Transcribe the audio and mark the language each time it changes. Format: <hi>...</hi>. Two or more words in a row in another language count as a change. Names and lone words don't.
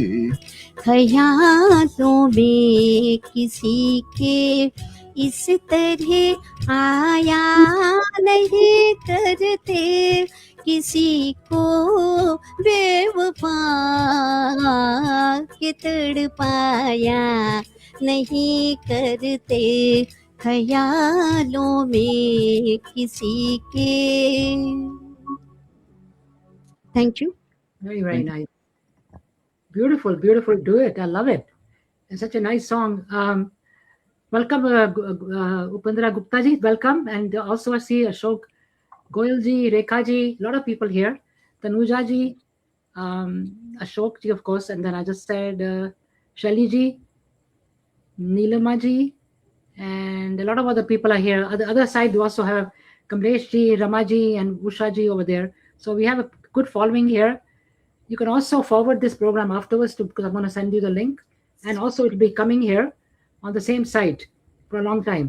<hi>ख्यालों में किसी के इस तरह आया नहीं करते किसी को बेवफा के तड़पाया नहीं करते ख्यालों में किसी के</hi> <en>thank you Very, very nice. Beautiful, beautiful duet. I love it. It's such a nice song. Welcome, Upendra Gupta ji. Welcome. And also I see Ashok Goyal ji, Rekha ji, a lot of people here. Tanuja ji, Ashok ji, of course. And then I just said Shelly ji, Neelama ji, and a lot of other people are here. On the other side, we also have Kamlesh ji, Rama ji, and Usha ji over there. So we have a good following here. You can also forward this program afterwards because I'm going to send you the link. And also it will be coming here on the same site for a long time.</en>